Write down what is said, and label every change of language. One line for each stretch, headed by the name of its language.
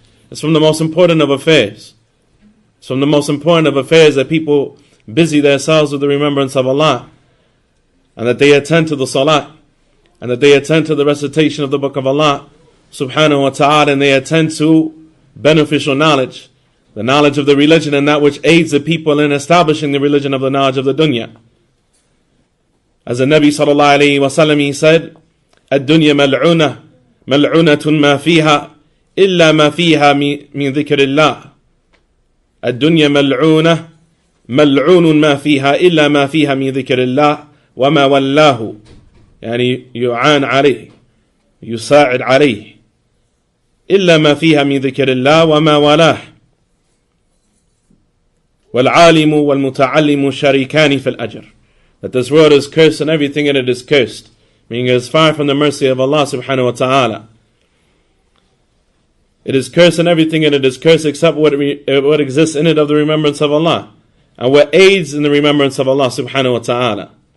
English: It's from the most important of affairs. It's from the most important of affairs that people busy themselves with the remembrance of Allah, and that they attend to the salah, and that they attend to the recitation of the book of Allah subhanahu wa ta'ala, and they attend to beneficial knowledge, the knowledge of the religion, and that which aids the people in establishing the religion of the knowledge of the dunya. As the Nabi sallallahu alayhi wa sallam, he said,
Arabic: الدنيا ملعونة ملعونة ما فيها إلا ما فيها من ذكر الله. الدنيا ملعونة ملعون ما فيها إلا ما فيها من ذكر الله وما ولاه. يعني يعان عليه يساعد عليه إلا ما فيها من ذكر الله وما ولاه. والعالم والمتعلم شريكان في الأجر.
English: That this world is cursed and everything in it is cursed, meaning it is far from the mercy of Allah subhanahu wa ta'ala. It is cursed and everything in it is cursed except what exists in it of the remembrance of Allah, and what aids in the remembrance of Allah subhanahu wa ta'ala.